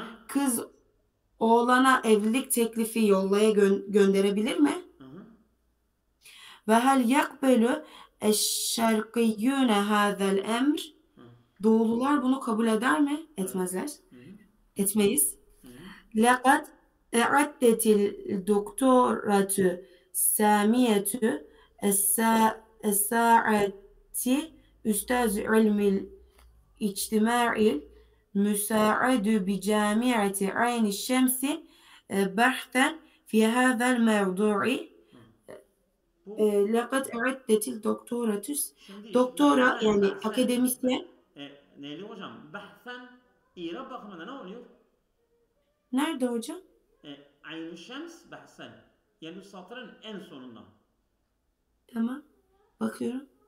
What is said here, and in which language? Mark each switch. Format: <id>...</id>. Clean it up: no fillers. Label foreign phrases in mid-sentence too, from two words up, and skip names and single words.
<tr>Kız oğlana evlilik teklifi yollaya gönderebilir mi? Hı hı.</tr> <ar>وهل يقبل الشرقيون هذا الأمر. Hı.</ar> <tr>Doğulular bunu kabul eder mi? Evet. Etmezler. Hı hı. Etmeyiz. Hı hı.</tr> <ar>لقد أعدت الدكتورة سامية الساعة أستاذ علم الاجتماع المساعد بجامعة عين الشمس بحثا في هذا الموضوع.</ar> <tr>Bu</tr> <ar>لقد أعدت الدكتورة</ar> <tr>şimdi doktora bahsen, yani bahsen. akademisyen. Neyli hocam? Bahsen İrab bakımında ne oluyor? Nerede hocam? Ayn-ı Şems bahsen. Yani bu satırın en sonunda. Tamam. Bakıyorum.</tr>